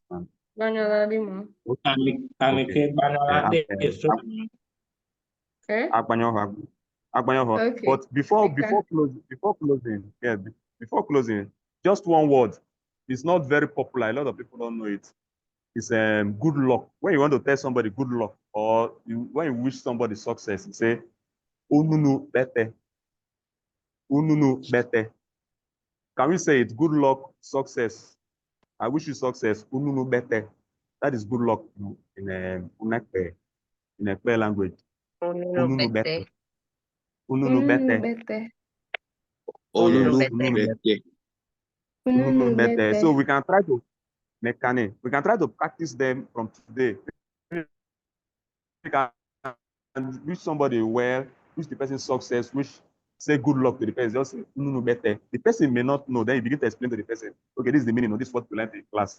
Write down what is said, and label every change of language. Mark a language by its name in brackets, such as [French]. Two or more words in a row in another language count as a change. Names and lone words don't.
[English] Okay. But before closing, just one word. It's not very popular. A lot of people don't know it. It's good luck. When you want to tell somebody good luck, or when you wish somebody success, you say [Ekpeye] ununu bete. Ununu bete. [English] Can we say it? Good luck, success. I wish you success. [Ekpeye] Ununu bete. [English] That is good luck in Ekpe language. [Ekpeye] Ununu bete. Ununu bete. Ununu bete. [English] So we can try to we can try to practice them from today. We can wish somebody well, wish the person success, say good luck to the person. Just say [Ekpeye] ununu bete. [English] The person may not know. Then you begin to explain to the person, okay, this is the meaning of this is what we learned in class.